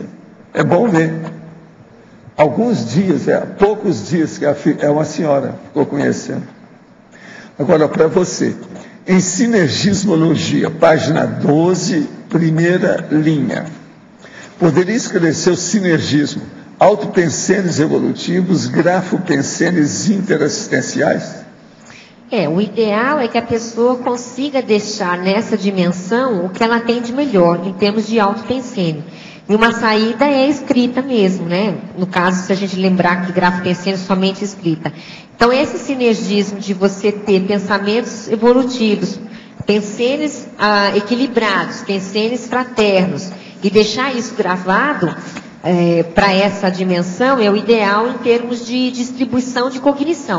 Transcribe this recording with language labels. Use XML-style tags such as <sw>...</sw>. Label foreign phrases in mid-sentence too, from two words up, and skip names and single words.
<pt>É bom ver. Alguns dias, poucos dias que é uma senhora ficou conhecendo. Agora, para você, em Sinergismologia, página 12, primeira linha, poderia esclarecer o sinergismo, autopensenes evolutivos, grafopensenes interassistenciais? O ideal é que a pessoa consiga deixar nessa dimensão o que ela tem de melhor, em termos de autopensene. E uma saída é escrita mesmo, né? No caso, se a gente lembrar que grafopensene é somente escrita. Então, esse sinergismo de você ter pensamentos evolutivos, pensenes equilibrados, pensenes fraternos, e deixar isso gravado para essa dimensão é o ideal em termos de distribuição de cognição.</pt>